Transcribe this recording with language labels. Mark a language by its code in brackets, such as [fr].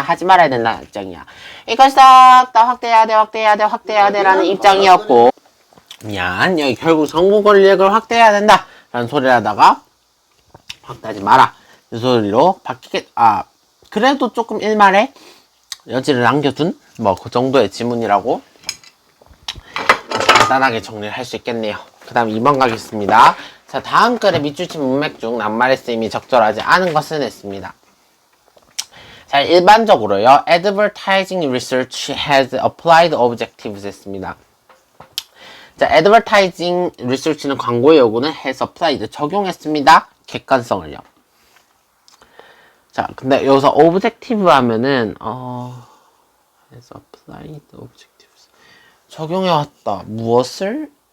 [ko] 하지 말아야 된다는 입장이야? 이걸 싹 다 확대해야 돼 라는 입장이었고 미안 여기 결국 정부 권력을 확대해야 된다 라는 소리를 하다가 확대하지 마라 이 소리로 그래도 조금 일말의 여지를 남겨둔 뭐 그 정도의 지문이라고 간단하게 정리를 할 수 있겠네요. 그 다음 2번 가겠습니다. 자, 다음 글의 밑줄친 문맥 중 낱말의 쓰임이 적절하지 않은 것은 했습니다. 자, 일반적으로요. [en] Advertising research has applied objectives 했습니다. [ko] 자, Advertising research는 광고의 요구는 has applied 적용했습니다. 객관성을요. 자, 근데 여기서 objective 하면은 has applied objectives 적용해왔다. 무엇을?